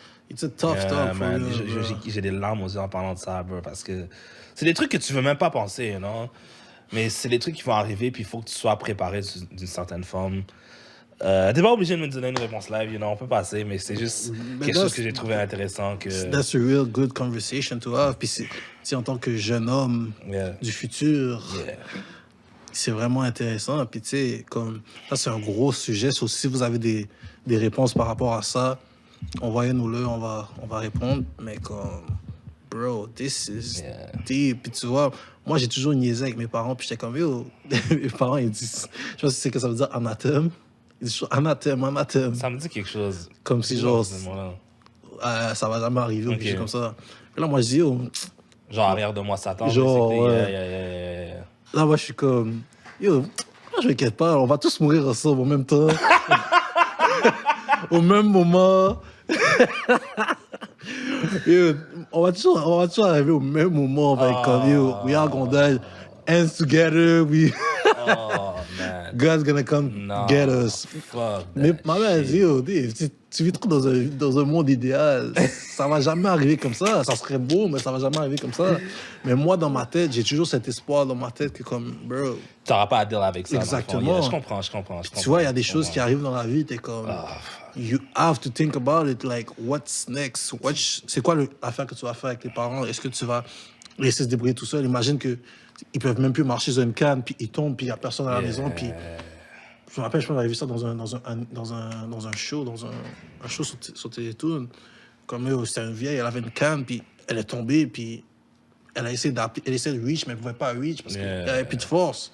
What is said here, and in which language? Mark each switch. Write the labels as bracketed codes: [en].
[en] It's a tough talk, for man, real, bro. [fr] j'ai des larmes aux yeux en parlant de ça, bro, parce que c'est des trucs que tu veux même pas penser, non? Mais c'est des trucs qui vont arriver, puis il faut que tu sois préparé d'une certaine forme. T'es pas obligé de me donner une réponse live, on peut passer, mais c'est juste quelque chose que j'ai trouvé intéressant. [en] That's a real good conversation to have. [fr] Puis en tant que jeune homme du futur, c'est vraiment intéressant. Puis tu sais, comme ça, c'est un gros sujet. So, si vous avez des réponses par rapport à ça, envoyez-nous-le, on va répondre. Mais comme, [en] bro, this is deep. [fr] Puis tu vois, moi, j'ai toujours niaisé avec mes parents. Puis j'étais comme, yo, mes parents, ils disent, je sais pas si c'est que ça veut dire anathème. Ils disent anathème. Ça me dit quelque chose. Comme si genre, ça va jamais arriver ou quelque chose comme ça. Et là, moi, je dis, yo, genre, arrière de moi, Satan. Genre, là, moi, je suis comme, yo, moi, je m'inquiète pas, on va tous mourir ensemble en même temps. Au même moment. Yo, on va toujours arriver au même moment. On va être comme, yo, [en] we are gonna die. Hands together, Oh, man. God's gonna come get us. Fuck [fr] Mais ma mère dit, yo, Dave, tu vis trop dans un monde idéal. Ça va jamais arriver comme ça. Ça serait beau, mais ça va jamais arriver comme ça. Mais moi, dans ma tête, j'ai toujours cet espoir dans ma tête que comme, bro... Tu n'auras pas à deal avec ça. Exactement. Je comprends. Tu vois, il y a des choses qui arrivent dans la vie, t'es comme... [en] You have to think about it, like, what's next? [fr] C'est quoi l'affaire que tu vas faire avec tes parents? Est-ce que tu vas laisser se débrouiller tout seul? Imagine que ils peuvent même plus marcher sur une canne, puis ils tombent, puis il n'y a personne à la maison, puis... Je me rappelle, je pense que j'avais vu ça dans un show, un show sur Télétoon. Comme c'était une vieille, elle avait une canne, puis elle est tombée, puis elle a essayé de reach, mais elle ne pouvait pas reach parce qu'elle n'avait plus de force.